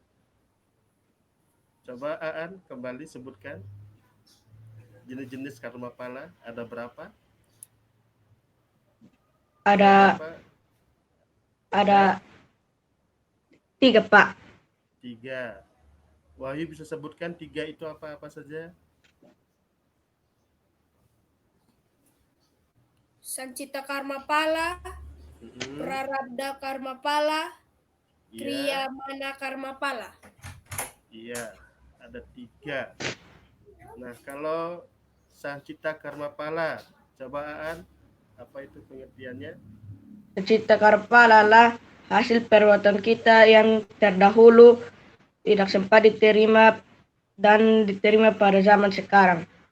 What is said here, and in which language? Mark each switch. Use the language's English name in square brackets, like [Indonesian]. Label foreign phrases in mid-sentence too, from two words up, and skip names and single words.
[Indonesian] Coba Aan kembali sebutkan jenis-jenis karmapala ada berapa? Ada 3, Pak. 3. Wahyu bisa sebutkan 3 itu apa-apa saja? Sancita karmapala, Prarabdha karmapala, Kriyamana karmapala. Iya, ada 3. Nah, kalau Sancita karmapala, coba Aan, apa itu pengertiannya? Sancita karmapala adalah hasil perbuatan kita yang terdahulu tidak sempat diterima dan diterima pada zaman sekarang.